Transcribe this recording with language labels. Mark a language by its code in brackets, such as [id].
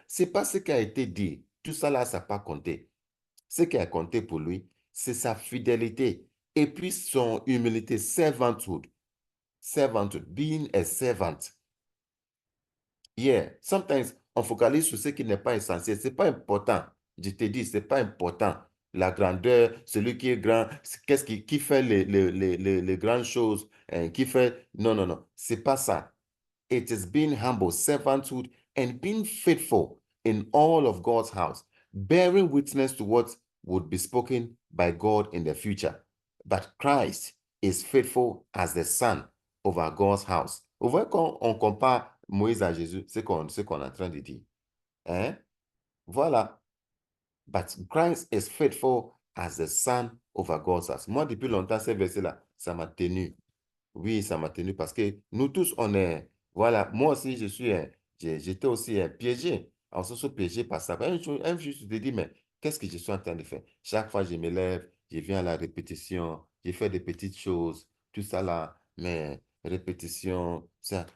[fr] Ce n'est pas ce qui a été dit. Tout ça là, ça n'a pas compté. Ce qui a compté pour lui, c'est sa fidélité. Et puis son humilité, servanthood. [en] Servanthood, being a servant. Yeah, sometimes [fr] on focalise sur ce qui n'est pas essentiel. Ce n'est pas important. Je te dis, ce n'est pas important. La grandeur, celui qui est grand, qu'est-ce qui fait les grandes choses, qui fait... Non. Ce n'est pas ça. [en] It is being humble, servanthood, and being faithful in all of God's house, bearing witness to what would be spoken by God in the future. But Christ is faithful as the son over God's house. [fr] Vous voyez qu'on compare Moïse à Jésus, ce qu'on est en train de dire. Voilà. [en] But Christ is faithful as the son over God's house. [fr] Moi, depuis longtemps, ces versets-là, ça m'a tenu. Oui, ça m'a tenu parce que nous tous, on est... Voilà, moi aussi, j'étais aussi piégé. On se sont piégés par ça. Un jour, je te dis, mais qu'est-ce que je suis en train de faire? Chaque fois, je me lève, je viens à la répétition, je fais des petites choses, tout ça là, mais répétition, ça.